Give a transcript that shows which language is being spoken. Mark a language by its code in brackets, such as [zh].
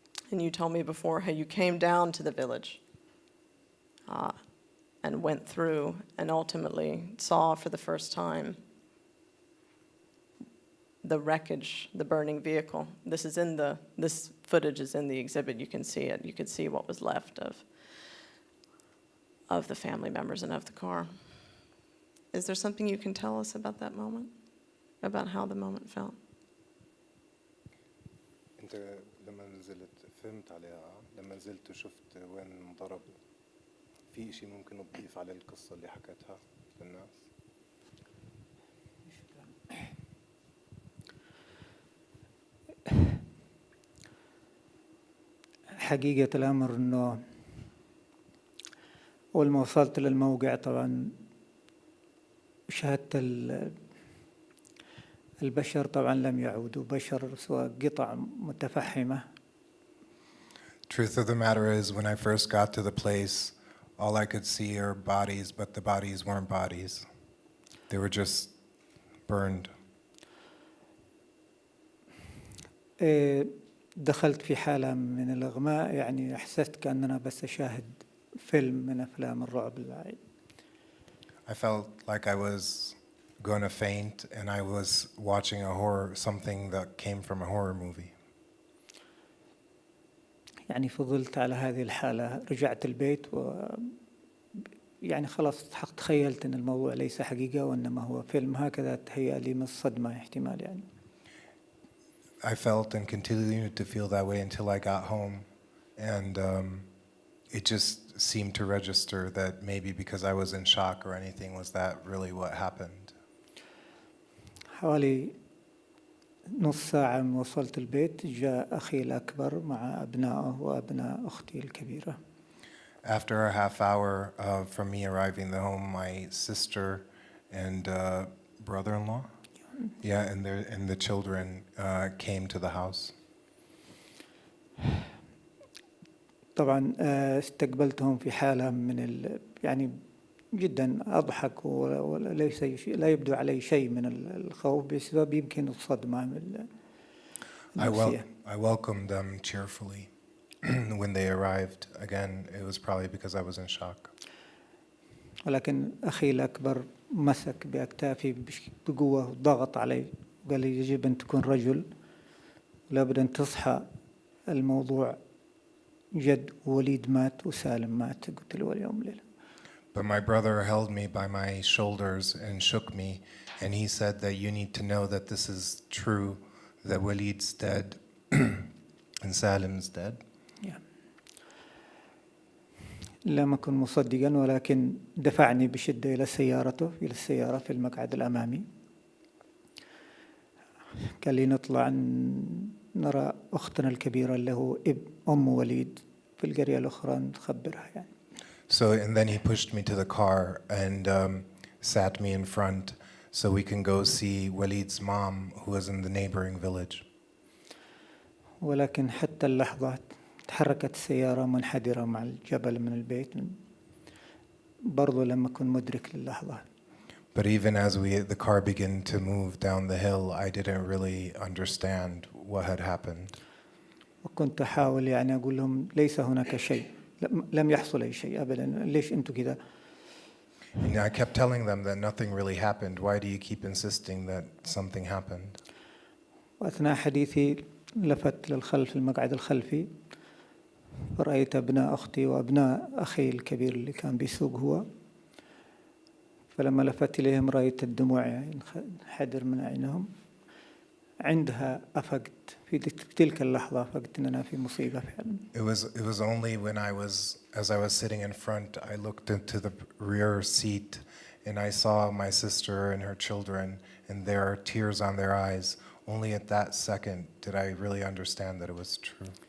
[en] And you told me before how you came down to the village and went through and ultimately saw for the first time the wreckage, the burning vehicle. This footage is in the exhibit. You can see it. You can see what was left of the family members and of the car. Is there something you can tell us about that moment? About how the moment felt? [ar] انت لما نزلت فهمت عليها لما نزلت شفت وين انضرب في شيء ممكن تضيف على القصة اللي حكتها للناس؟ حقيقة الأمر أنه أول ما وصلت للموقع طبعا شاهدت البشر طبعا لم يعودوا بشر سواء قطع متفحمة. [en] Truth of the matter is, when I first got to the place, all I could see are bodies, but the bodies weren't bodies. They were just burned. [ar] دخلت في حالة من الإغماء، يعني أحسست كأننا بس أشاهد فيلم من أفلام الرعب العائلي. [en] I felt like I was going to faint, and I was watching a horror, something that came from a horror movie. [ar] يعني فضلت على هذه الحالة، رجعت البيت يعني خلاص تخيلت أن الموضوع ليس حقيقة وإنما هو فيلم، هكذا تهيأ لي من الصدمة احتمال يعني. [en] I felt and continued to feel that way until I got home, and it just seemed to register that maybe because I was in shock or anything, was that really what happened? [ar] حوالي نص ساعة من وصلت البيت جاء أخي الأكبر مع أبنائه وأبناء أختي الكبيرة. [en] After a half hour from me arriving the home, my sister and brother-in-law, and the children came to the house. [ar] طبعا استقبلتهم في حالة من يعني جدا أضحك وليس لا يبدو علي شيء من الخوف بسبب يمكن الصدمة النفسية. [en] I welcomed them cheerfully when they arrived. Again, it was probably because I was in shock. [ar] ولكن أخي الأكبر مسك بأكتافي بقوة وضغط علي وقال لي يجب أن تكون رجل لابد أن تصحى، الموضوع جد، وليد مات وسالم مات. قلت له اليوم ليلة. [en] But my brother held me by my shoulders and shook me, and he said that you need to know that this is true, that Walid's dead and Salim's dead. [ar] لم أكن مصدقا، ولكن دفعني بشدة إلى إلى السيارة في المقعد الأمامي. قال لي نطلع نرى أختنا الكبيرة اللي هو أم وليد في القرية الأخرى نخبرها يعني. [en] So, and then he pushed me to the car and sat me in front so we can go see Walid's mom, who was in the neighboring village. [ar] ولكن حتى اللحظة تحركت السيارة منحدرة مع الجبل من البيت، برضو لم أكن مدرك للحظة. [en] But even as the car began to move down the hill, I didn't really understand what had happened. [ar] وكنت أحاول يعني أقول لهم ليس هناك شيء، لم يحصل أي شيء أبدا، ليش أنتوا كذا؟ [en] And I kept telling them that nothing really happened. Why do you keep insisting that something happened? [ar] وأثناء حديثي لفت للخلف المقعد الخلفي، رأيت أبناء أختي وأبناء أخي الكبير اللي كان بيسوق هو، فلما لفت إليهم رأيت الدموع ينحدر من عينهم. عندها أفقت في تلك اللحظة، أفقت أننا في مصيبة فعلا. [en] It was only when as I was sitting in front, I looked into the rear seat and I saw my sister and her children and there are tears on their eyes. Only at that second did I really understand that it was true.